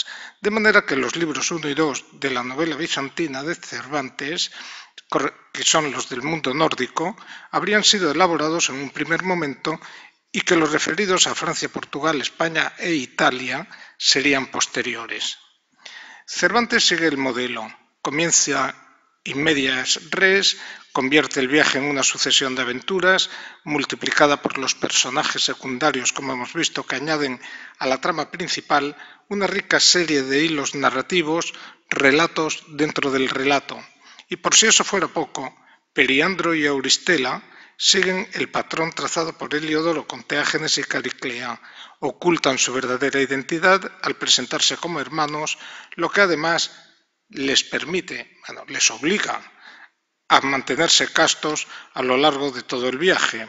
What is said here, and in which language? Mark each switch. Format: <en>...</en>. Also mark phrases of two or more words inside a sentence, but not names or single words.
<es>De manera que los libros 1 y 2 de la novela bizantina de Cervantes, que son los del mundo nórdico, habrían sido elaborados en un primer momento y que los referidos a Francia, Portugal, España e Italia serían posteriores. Cervantes sigue el modelo, comienza</es> <la>in medias res,</la> <es>convierte el viaje en una sucesión de aventuras, multiplicada por los personajes secundarios, como hemos visto, que añaden a la trama principal una rica serie de hilos narrativos, relatos dentro del relato. Y por si eso fuera poco, Periandro y Auristela siguen el patrón trazado por Heliodoro con Teágenes y Cariclea, ocultan su verdadera identidad al presentarse como hermanos, lo que además les permite, les obliga a mantenerse castos a lo largo de todo el viaje.</es>